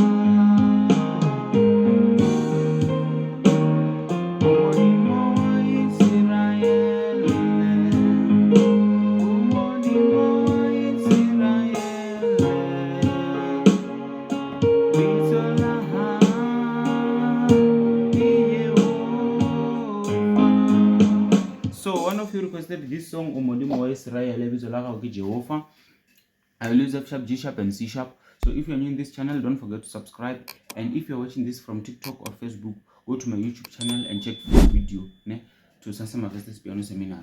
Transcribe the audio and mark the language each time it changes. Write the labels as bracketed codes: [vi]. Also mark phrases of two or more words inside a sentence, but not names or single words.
[st] Modimo wa Israel, Modimo wa Israel, Itola ha [en] So one of you requested this song Modimo wa Israel Ebizolaga Jehovah. I will use F sharp, G sharp, and C sharp. So if you're new in this channel, don't forget to subscribe. And if you're watching this from TikTok or Facebook, go to my YouTube channel and check for the video to Sansama Vestas Piano Seminar.